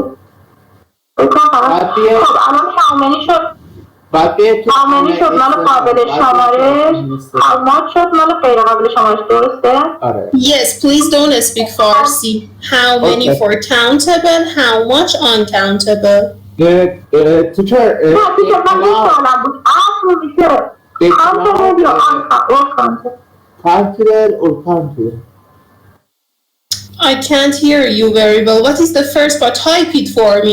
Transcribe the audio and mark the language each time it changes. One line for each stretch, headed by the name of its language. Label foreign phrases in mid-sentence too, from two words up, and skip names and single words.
Persian: بعد بیاید
English: how many
Persian: شد مال قابل شمارش
English: how much
Persian: شد مال غیر قابل شمارش درسته؟ آره.
English: Yes, please don't speak Farsi. How many Okay. for countable, how much uncountable? teacher
Persian: نه دیگه من این سوالم بود اصل میشه countable یا uncountable
English: countable or countable. I can't hear you very well. What is the first part? Type it for me.